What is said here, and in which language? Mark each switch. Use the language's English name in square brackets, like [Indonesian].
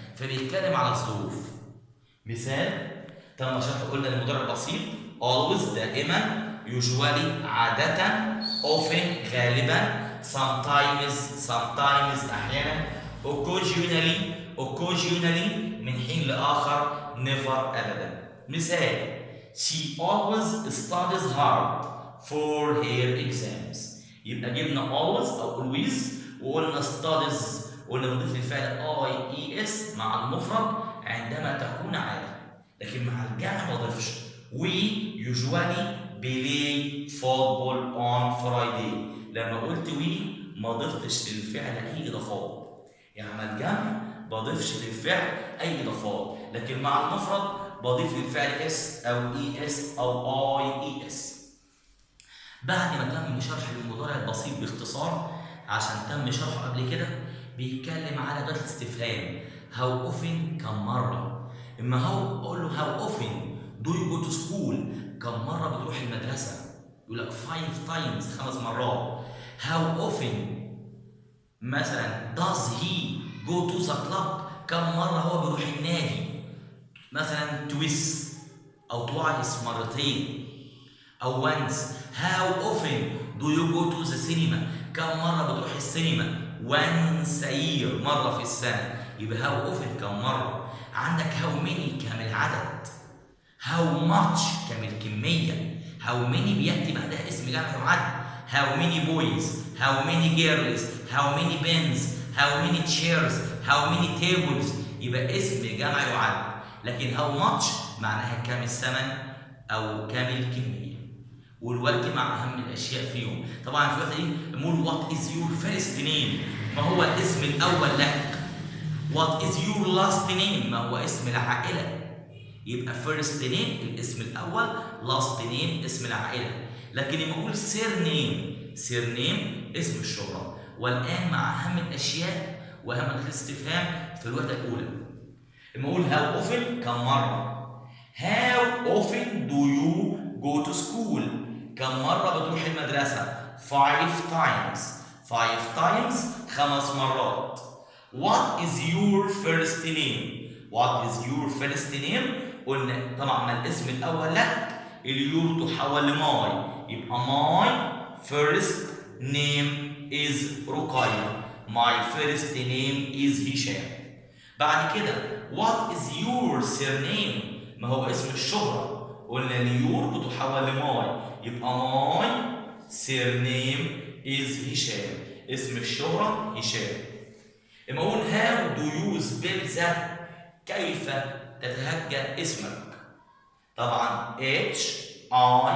[Arabic] فبيتكلم على الظروف. مثال تم شرح قلنا المضارع البسيط always دائما، usually عادة، often غالبا، sometimes احيانا، occasionally من حين لاخر، never ابدا. [English] مثال she always studies hard for her exams. [Arabic] يبقى جبنا always او always وقلنا studies، قلنا بنضيف الفعل IES مع المفرد عندما تكون عادة، لكن مع الجمع ما بضيفش. [English] We usually play football on Friday. [Arabic] لما قلت we ما ضفتش للفعل أي إضافات، يعني مع الجمع بضيفش للفعل أي إضافات، لكن مع المفرد بضيف للفعل اس أو ES أو IES. بعد ما تم شرح المضارع البسيط باختصار عشان تم شرحه قبل كده، بيتكلم على أداة الاستفهام. how often كم مرة. اما اقول له [English] how often do you go to school، [Arabic] كم مرة بتروح المدرسة، يقول لك 5 times 5 مرات. how often مثلا [English] does he go to the club؟ [Arabic] كم مرة هو بيروح النادي؟ مثلا twice أو twice مرتين أو once. [English] how often do you go to the cinema؟ [Arabic] كم مرة بتروح السينما؟ [English] once a year [Arabic] مرة في السنة. يبقى how often كم مرة. عندك how many كم العدد، how much كم الكمية. how many بيأتي بعدها اسم جمع يعد. [English] how many boys، how many girls، how many pens، how many chairs، how many tables. [Arabic] يبقى اسم جمع يعد. لكن how much معناها كم الثمن أو كم الكمية. والوقت مع أهم الأشياء فيهم. طبعا في الوقت دي بنقول [English] what is your first name؟ [Arabic] ما هو الاسم الأول لك. [English] what is your last name؟ [Arabic] ما هو اسم العائلة. يبقى first name الاسم الأول، last name اسم العائلة. لكن لما أقول surname اسم الشهرة. والآن مع أهم الأشياء وأهم الاستفهام في الوحدة الأولى. لما أقول how often كم مرة. [English] how often do you go to school؟ [Arabic] كم مرة بتروح المدرسة؟ [English] 5 times. 5 times 5 مرات. what is your first name؟ what is your first name؟ [Arabic] قلنا طبعا ما الاسم الأول لك اليور تحول لماي، يبقى [English] my first name is رقية. my first name is هشام. [Arabic] بعد كده [English] what is your surname؟ [Arabic] ما هو اسم الشهرة. قلنا اليور بتحول لماي، يبقى my surname is هشام. اسم الشهرة هشام. لما أقول [English] how do you spell that؟ [Arabic] كيف تتهجى اسمك؟ طبعا HISHAM.